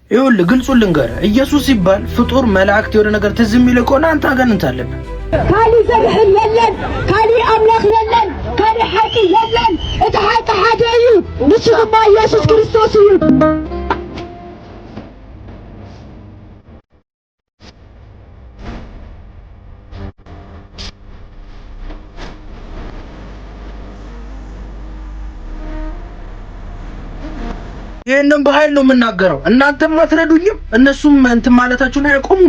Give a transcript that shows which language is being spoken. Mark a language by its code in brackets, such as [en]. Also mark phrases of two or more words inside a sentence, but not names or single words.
[am] ይኸውልህ ግልጹን ልንገርህ፣ ኢየሱስ ሲባል ፍጡር መላእክት የሆነ ነገር ትዝ የሚልህ ከሆነ አንተ አጋንንት አለብህ። [ti] ካሊ ዘብሕ የለን፣ ካሊ አምላክ የለን፣ ካሊ ሓቂ የለን። እቲ ሓቂ ሓደ እዩ፣ ንሱ ድማ ኢየሱስ ክርስቶስ እዩ። [am] ይሄንን በኃይል ነው የምናገረው። እናንተም አትረዱኝም፣ እነሱም እንትን ማለታችሁን አያቆሙም።